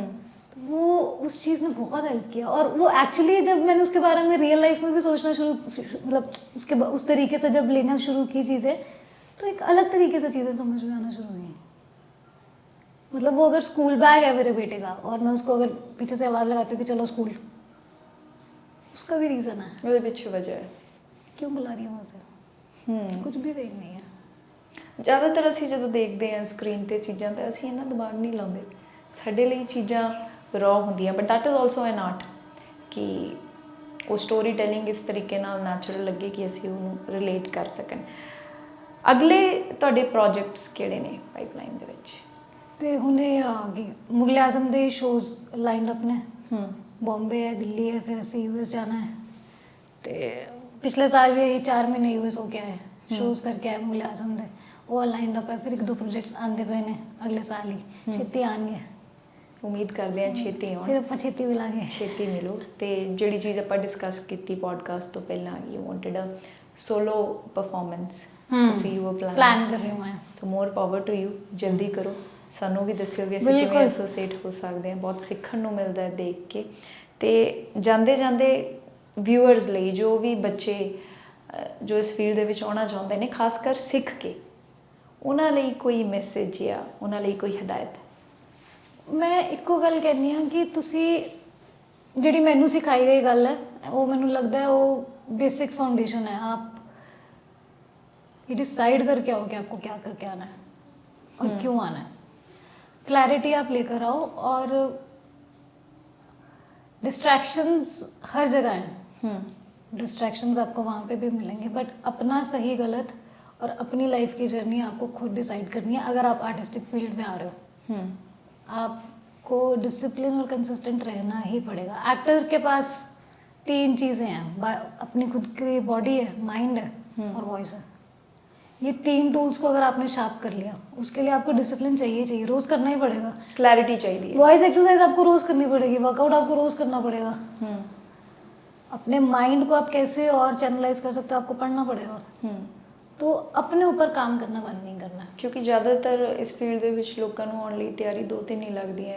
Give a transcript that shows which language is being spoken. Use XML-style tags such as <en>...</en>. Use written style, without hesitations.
<hi>तो वो उस चीज़ ने बहुत हेल्प किया। और वो एक्चुअली जब मैंने उसके बारे में रियल लाइफ में भी सोचना शुरू, मतलब उसके उस तरीके से जब लेना शुरू की चीज़ें, तो एक अलग तरीके से चीज़ें समझ में आना शुरू हुई। मतलब वो अगर स्कूल बैग है मेरे बेटे का और मैं उसको अगर पीछे से आवाज़ लगाती हूँ कि चलो स्कूल, उसका भी रीज़न है,</hi> <pa>ਉਹਦੇ ਪਿੱਛੇ ਵਜ੍ਹਾ ਹੈ</pa> <hi>क्यों बुला रही है वहाँ से, कुछ भी वेग नहीं है।</hi> <pa>ਜ਼ਿਆਦਾਤਰ ਅਸੀਂ ਜਦੋਂ ਦੇਖਦੇ ਹਾਂ ਸਕਰੀਨ ਤੇ ਚੀਜ਼ਾਂ ਤਾਂ ਅਸੀਂ ਇਹਨਾਂ ਦਿਮਾਗ ਨਹੀਂ ਲਾਉਂਦੇ, ਸਾਡੇ ਲਈ ਚੀਜ਼ਾਂ ਰॉ ਹੁੰਦੀਆਂ।</pa> <en>but that is also an art</en> <pa>ਕਿ ਉਹ ਸਟੋਰੀ ਟੈਲਿੰਗ ਇਸ ਤਰੀਕੇ ਨਾਲ ਨੈਚੁਰਲ ਲੱਗੇ ਕਿ ਅਸੀਂ ਉਹਨੂੰ ਰਿਲੇਟ ਕਰ ਸਕਣ। ਅਗਲੇ ਤੁਹਾਡੇ ਪ੍ਰੋਜੈਕਟਸ ਕਿਹੜੇ ਨੇ ਪਾਈਪਲਾਈਨ ਦੇ ਵਿੱਚ? ਤੇ ਹੁਣੇ ਮੁਗਲ ਆਜ਼ਮ ਦੇ ਸ਼ੋਜ਼ ਲਾਈਨਡ ਅਪ ਨੇ,</pa> <hi>बॉम्बे है, दिल्ली है, फिर</hi> <pa>ਅਸੀਂ यूएस जाना है।</pa> <hi>तो पिछले साल भी 4 महीने यूएस हो के आए, शोज़ करके आए मुगल आजम दे, वो लाइनड अप है। फिर 1-2 प्रोजेक्ट्स आते पे ने अगले साल ही, छेती आएंगे।</hi> <pa>ਉਮੀਦ ਕਰਦੇ ਹਾਂ ਛੇਤੀ ਆਉਣ, ਫਿਰ ਆਪਾਂ ਛੇਤੀ ਮਿਲਾਂਗੇ, ਛੇਤੀ ਮਿਲੋ। ਤੇ ਜਿਹੜੀ ਚੀਜ਼ ਆਪਾਂ ਡਿਸਕਸ ਕੀਤੀ ਪੋਡਕਾਸਟ ਤੋਂ ਪਹਿਲਾਂ,</pa> <en>you wanted a solo performance,</en> <pa>ਤੁਸੀਂ ਉਹ ਪਲਾਨ ਕਰ ਰਹੀ ਹਾਂ ਮੈਂ।</pa> <en>so more power to you,</en> <pa>ਜਲਦੀ ਕਰੋ, ਸਾਨੂੰ ਵੀ ਦੱਸਿਓ ਵੀ ਅਸੀਂ ਕਿਵੇਂ ਐਸੋਸੀਏਟ ਹੋ ਸਕਦੇ ਹਾਂ। ਬਹੁਤ ਸਿੱਖਣ ਨੂੰ ਮਿਲਦਾ ਹੈ ਦੇਖ ਕੇ। ਤੇ ਜਾਂਦੇ ਜਾਂਦੇ ਵਿਊਅਰਸ ਲਈ, ਜੋ ਵੀ ਬੱਚੇ ਜੋ ਇਸ ਫੀਲਡ ਦੇ ਵਿੱਚ ਆਉਣਾ ਚਾਹੁੰਦੇ ਨੇ, ਖਾਸ ਕਰ ਸਿੱਖ ਕੇ, ਉਹਨਾਂ ਲਈ ਕੋਈ ਮੈਸੇਜ ਜਾਂ ਉਹਨਾਂ ਲਈ ਕੋਈ ਹਦਾਇਤ? ਮੈਂ ਇੱਕੋ ਗੱਲ ਕਹਿੰਦੀ ਹਾਂ ਕਿ ਤੁਸੀਂ ਜਿਹੜੀ ਮੈਨੂੰ ਸਿਖਾਈ ਗਈ ਗੱਲ ਹੈ, ਉਹ ਮੈਨੂੰ ਲੱਗਦਾ</pa> <hi>है वो बेसिक फाउंडेशन है। आप ये डिसाइड करके आओ कि आपको क्या करके आना है और क्यों आना है। क्लैरिटी आप लेकर आओ। और डिस्ट्रैक्शंस हर जगह हैं, डिस्ट्रैक्शंस आपको वहाँ पे भी मिलेंगे, बट अपना सही गलत और अपनी लाइफ की जर्नी आपको खुद डिसाइड करनी है। अगर आप आर्टिस्टिक फील्ड में आ रहे हो, आपको डिसिप्लिन और कंसिस्टेंट रहना ही पड़ेगा। एक्टर के पास 3 चीज़ें हैं, अपनी खुद की बॉडी है, माइंड है और वॉइस है। ये 3 टूल्स को अगर आपने शार्प कर लिया, उसके लिए आपको डिसिप्लिन चाहिए, रोज़ करना ही पड़ेगा। क्लैरिटी चाहिए। वॉइस एक्सरसाइज आपको रोज़ करनी पड़ेगी, वर्कआउट आपको रोज़ करना पड़ेगा। अपने माइंड को आप कैसे और चैनलाइज कर सकते हो, आपको पढ़ना पड़ेगा। तो अपने ऊपर काम करना बंद नहीं करना है।</hi> <pa>ਕਿਉਂਕਿ ਜ਼ਿਆਦਾਤਰ ਇਸ ਫੀਲਡ ਦੇ ਵਿੱਚ ਲੋਕਾਂ ਨੂੰ ਆਉਣ ਲਈ ਤਿਆਰੀ 2-3 ਹੀ ਲੱਗਦੀਆਂ।</pa>